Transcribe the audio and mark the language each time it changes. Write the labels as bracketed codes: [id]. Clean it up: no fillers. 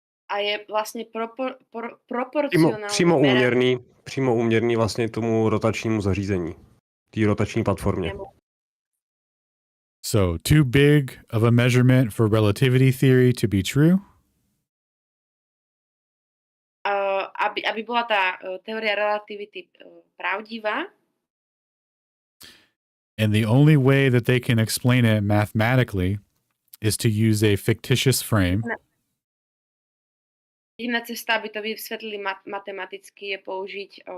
[sk] A je vlastne proporcionálny. [cs] Přímo úměrný vlastně tomu rotačnímu zařízení. Té rotační platformě. [en] So, too big of a measurement for relativity theory to be true? [sk] Aby bola tá teória relativity pravdivá. [en] And the only way that they can explain it mathematically is to use a fictitious frame. [sk] Jediná cesta, aby to vysvetlili matematicky, je použiť